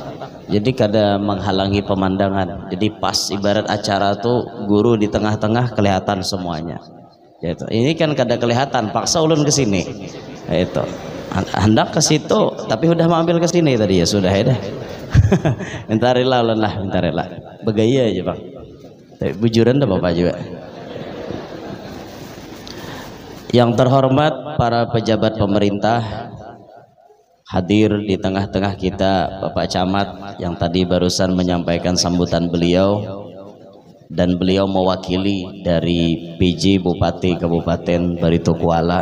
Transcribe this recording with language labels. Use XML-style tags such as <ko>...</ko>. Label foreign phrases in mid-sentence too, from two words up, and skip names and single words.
<bjn>Jadi kada menghalangi pemandangan. Jadi pas ibarat acara tuh guru di tengah-tengah kelihatan semuanya. Yaitu. Ini kan kada kelihatan, paksa ulun ke sini. Itu.</bjn> <id>Hendak ke situ, tapi udah mau ambil ke sini tadi ya sudah ya dah.</id> <bjn>Minta rela ulun lah, minta rela. Begaya aja Bang. Tapi bujuran dah Bapak juga.</bjn> <id>Yang terhormat para pejabat pemerintah hadir di tengah-tengah kita, Bapak Camat yang tadi barusan menyampaikan sambutan beliau. Dan beliau mewakili dari PJ Bupati Kabupaten Barito Kuala.</id>